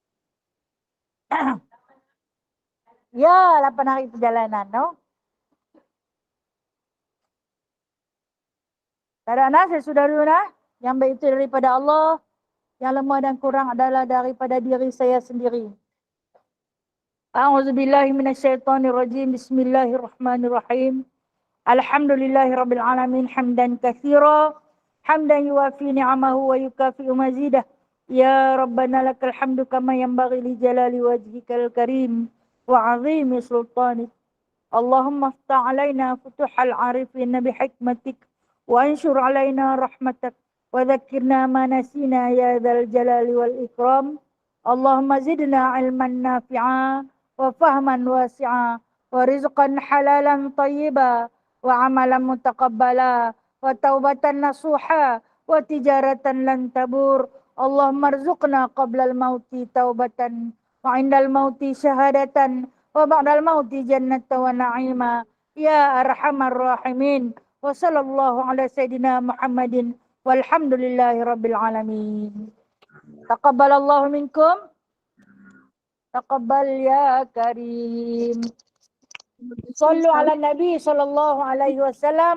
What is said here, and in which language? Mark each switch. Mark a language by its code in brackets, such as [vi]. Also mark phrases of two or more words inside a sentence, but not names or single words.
[ms] Ya, 8 hari perjalanan. Tak ada saya sudah dulu Yang baik itu daripada Allah. Yang lemah dan kurang adalah daripada diri saya sendiri. [ar] أعوذ بالله من الشيطان الرجيم. بسم الله الرحمن الرحيم. الحمد لله رب العالمين حمدا كثيرا. حمدا يوافي نعمه ويكافئ مزيده. يا ربنا لك الحمد كما ينبغي لجلال وجهك الكريم وعظيم سلطانك. اللهم افتح علينا فتوح العارفين بحكمتك وانشر علينا رحمتك وذكرنا ما نسينا يا ذا الجلال والإكرام. اللهم زدنا علما نافعا وفهما واسعا ورزقا حلالا طيبا وعملا متقبلا وتوبة نصوحا وتجارة لن تبور. اللهم ارزقنا قبل الموت توبة وعند الموت شهادة وبعد الموت جنة ونعيما يا أرحم الراحمين. وصلى الله على سيدنا محمد والحمد لله رب العالمين. تقبل الله منكم. تقبل يا كريم. صلوا على النبي صلى الله عليه وسلم.